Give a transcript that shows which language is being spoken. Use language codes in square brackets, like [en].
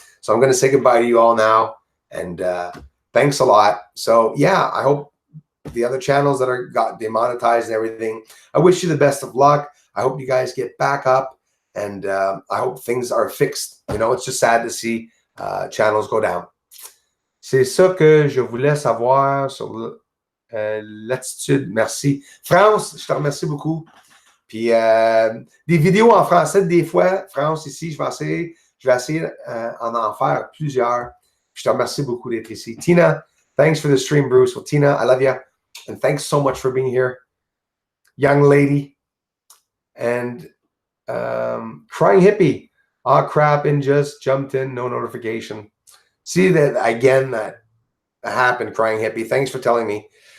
[en] So I'm going to say goodbye to you all now. And thanks a lot. So yeah, I hope the other channels that are got demonetized and everything, I wish you the best of luck. I hope you guys get back up. And I hope things are fixed. You know, it's just sad to see channels go down. [fr] C'est ça que je voulais savoir sur l'attitude. Merci. France, je te remercie beaucoup. Puis des vidéos en français, des fois, France, ici, je vais essayer en faire plusieurs. Je te remercie beaucoup d'être ici. [en] Tina, thanks for the stream, Bruce. Well, Tina, I love you. And thanks so much for being here. Young lady. And Crying Hippie. Ah, crap, and just jumped in, no notification. See that again, that happened, Crying Hippie. Thanks for telling me.